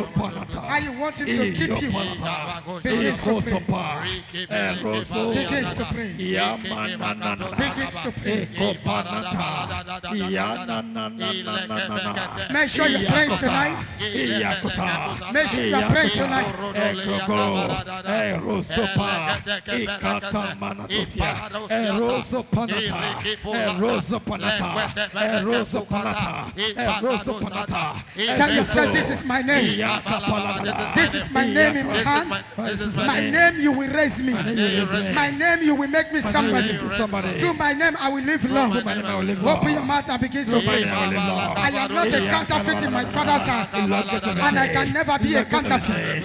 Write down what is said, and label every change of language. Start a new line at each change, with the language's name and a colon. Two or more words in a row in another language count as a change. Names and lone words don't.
English: How you want him to keep you. Begins to pray. Begins to pray. Begins to pray. Make sure you pray tonight. Make sure you pray tonight. Eroso panata, eroso panata, eroso panata, eroso panata. Tell yourself, this is my name. This is my name in my hand. My name, you will raise me. My name, you will make me somebody. Through my name, I will live long. Open your mouth and begin to pray. I am not a counterfeit in my father's house, and I can never be a counterfeit.